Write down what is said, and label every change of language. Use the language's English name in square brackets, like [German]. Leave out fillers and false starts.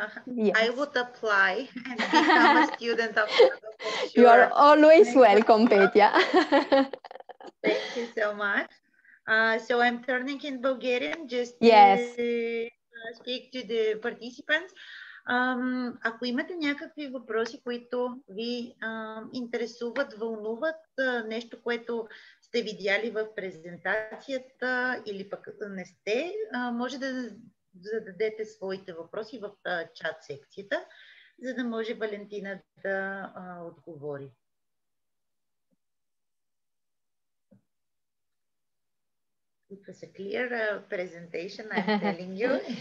[English] yes. I would apply and become a student of NABA. Sure. You are always welcome, Petya. Thank you so much. So I'm turning in Bulgarian just to yes. Speak to the participants. [Bulgarian] Ако имате някакви въпроси, които ви интересуват, вълнуват, нещо, което сте видяли в презентацията или пък не сте, може да зададете своите въпроси в чат секцията, за да може Валентина да отговори. [English] It was a clear presentation, I'm telling you.